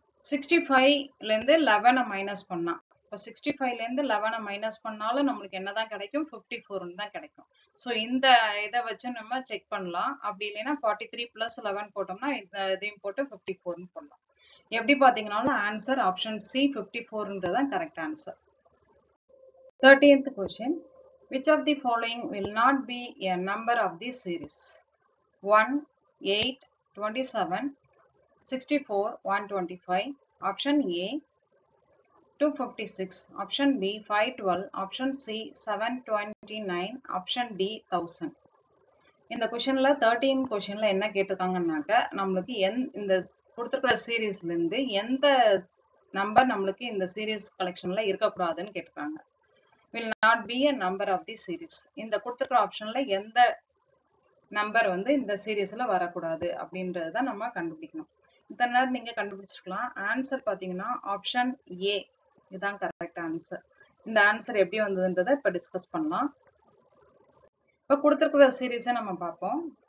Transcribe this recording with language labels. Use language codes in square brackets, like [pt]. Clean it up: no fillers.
[ta] 65ல இருந்து 11 மைனஸ் பண்ணா, இப்போ 65ல இருந்து 11 மைனஸ் பண்ணாலும் நம்மளுக்கு என்னதான் கிடைக்கும்? 54 தான் கிடைக்கும். ஸோ இந்த இதை வச்சு நம்ம செக் பண்ணலாம். அப்படி இல்லைன்னா 43 plus 11 போட்டோம்னா இதையும் போட்டு 54ன்னு போடலாம். எப்படி பார்த்தீங்கன்னாலும் ஆன்சர் ஆப்ஷன் சி 54ன்றது தான் correct answer. [en] 13th question. Which of the following will not be a number of the series? 1, 8, 27, 64, 125. Option A 256. Option B 512. Option C 729. Option D 1000. [ta] இந்த கொஸ்டின்ல 13 கொஸ்டின்ல என்ன கேட்டிருக்காங்கன்னாக்க நம்மளுக்கு இந்த கொடுத்துருக்கிற சீரீஸ்ல இருந்து எந்த நம்பர் நம்மளுக்கு இந்த சீரீஸ் கலெக்ஷன்ல இருக்கக்கூடாதுன்னு கேட்டிருக்காங்க. [en] will not be a number of the series. [ta] இந்த கொடுத்துருக்கிற ஆப்ஷன்ல எந்த நம்பர் வந்து இந்த சீரீஸ்ல வரக்கூடாது அப்படின்றது தான் நம்ம கண்டுபிடிக்கணும். இத்தனை நேரம் நீங்க கண்டுபிடிச்சிருக்கலாம். ஆன்சர் பாத்தீங்கன்னா ஆப்ஷன் ஏ இதுதான் கரெக்ட் ஆன்சர். இந்த ஆன்சர் எப்படி வந்ததுன்றதை இப்ப டிஸ்கஸ் பண்ணலாம். இப்ப கொடுத்துருக்கிற சீரீஸை நம்ம பார்ப்போம்.